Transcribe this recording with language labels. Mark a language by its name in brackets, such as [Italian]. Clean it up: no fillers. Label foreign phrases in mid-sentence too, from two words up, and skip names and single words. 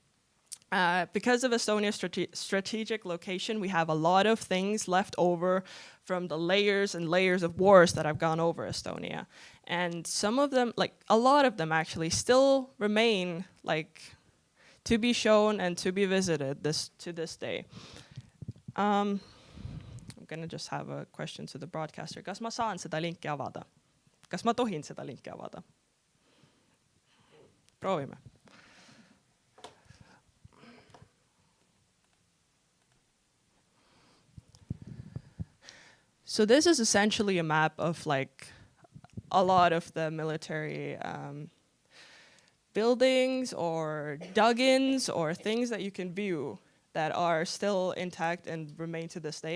[English] So Because of Estonia's strategic location, we have a lot of things left over from the layers and layers of wars that have gone over Estonia. And some of them, like a lot of them actually, still remain like to be shown and to be visited to this day. I'm gonna just have a question to the broadcaster. [Estonian] Kas ma saan seda linki avada? Kas ma tohin seda linki avada? Proovime. [English] So this is essentially a map of like a lot of the military buildings or dug-ins or things that you can view that are still intact and remain to this day.